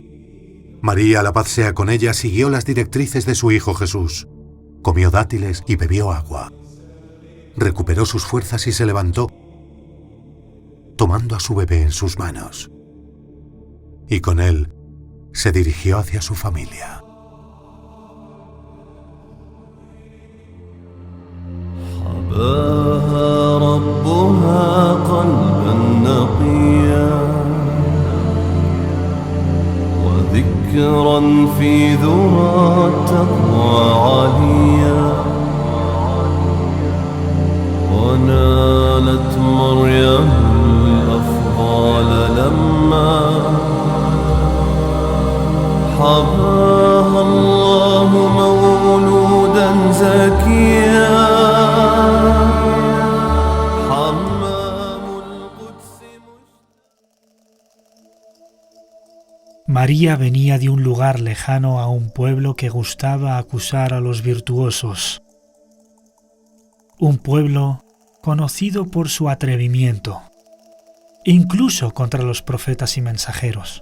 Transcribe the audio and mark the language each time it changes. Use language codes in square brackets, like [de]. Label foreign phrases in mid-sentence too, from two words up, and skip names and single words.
[es] María, la paz sea con ella, siguió las directrices de su hijo Jesús. Comió dátiles y bebió agua. Recuperó sus fuerzas y se levantó. tomando a su bebé en sus manos. Y con él se dirigió hacia su familia. [ar] ذكرا في ذرى التقوى عليا ونالت مريم الأفضال لما حباها الله مولودا زكيا [es] María venía de un lugar lejano a un pueblo que gustaba acusar a los virtuosos. Un pueblo conocido por su atrevimiento, incluso contra los profetas y mensajeros.